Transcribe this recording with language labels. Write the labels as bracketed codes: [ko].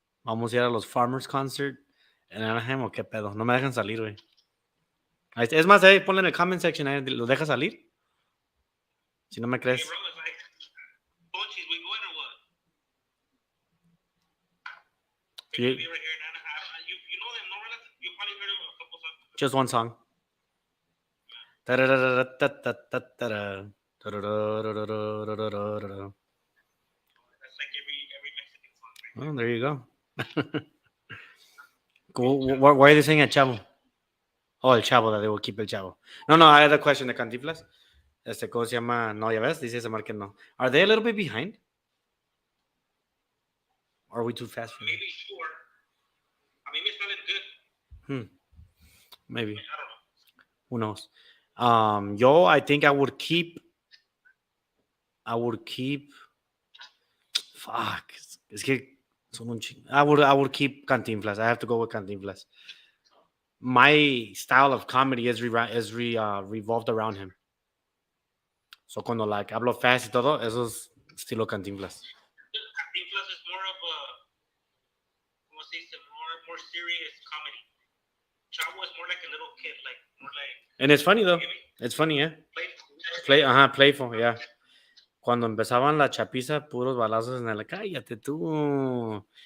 [es] Vamos a ir a los Farmers Concert en Anaheim o qué pedo. No me dejan salir, güey. Es más, ponle en el comment section, ¿lo dejas salir? Si no me crees. [en] Hey, bro, it's like, Ponchis, we going or what? Be right here in Anaheim. You know them, no? You probably heard of a couple songs. Just one song. That's like every Mexican song. Right? Oh, there you go. Why are they saying El Chavo? Oh, El Chavo, that they will keep El Chavo. No, I had a question de Cantinflas. [es] ¿Cómo se llama? No, ya ves, dice Samar que no. [en] Are they a little bit behind? Or are we too fast for them? Maybe sure. I mean, it's feeling good. Maybe. I don't know. Who knows? I think I would keep. [es] Fuck. Es que son un ching. [en] I would keep Cantinflas. I have to go with Cantinflas. My style of comedy is revolved around him. So [es] cuando [en] like [es] hablo [en] fast [es] y todo, eso es estilo Cantinflas. [en] Cantinflas is more of a, [es] ¿cómo se dice? [en] More serious comedy. Chavo is more like a little kid, like more like. And it's funny though. It's funny, yeah. Playful, yeah. [es] Cuando empezaban la chapiza, puros balazos en la cállate tú.